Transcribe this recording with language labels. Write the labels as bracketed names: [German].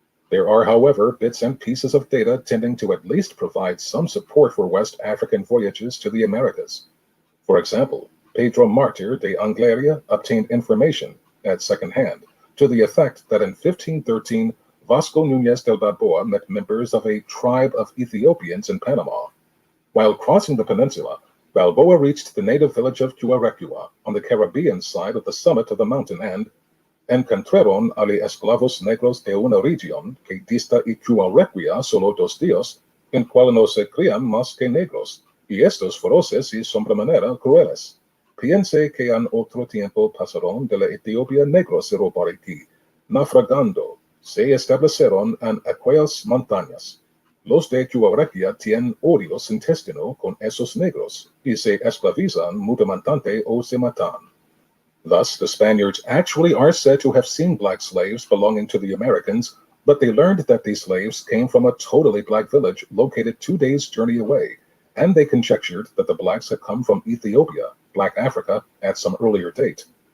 [English] There are, however, bits and pieces of data tending to at least provide some support for West African voyages to the Americas. For example, Pedro Martir de Angleria obtained information, at second hand, to the effect that in 1513, Vasco Núñez del Balboa met members of a tribe of Ethiopians in Panama. While crossing the peninsula, Balboa reached the native village of Cuarecua on the Caribbean side of the summit of the mountain and [Spanish] encontraron a los esclavos negros de una región que dista y Cuarecua solo 2 días, en cual no se crían más que negros, y estos feroces y sobremanera crueles. Piense que en otro tiempo pasaron de la Etiopía negros y por aquí, naufragando, se establecieron en aquellas montañas. Los de Cuarecua tienen odios intestino con esos negros, y se esclavizan mutuamente o se matan. [English] Thus, the Spaniards actually are said to have seen black slaves belonging to the Americans, but they learned that these slaves came from a totally black village located 2 days' journey away, and they conjectured that the blacks had come from Ethiopia, Black Africa, at some earlier date.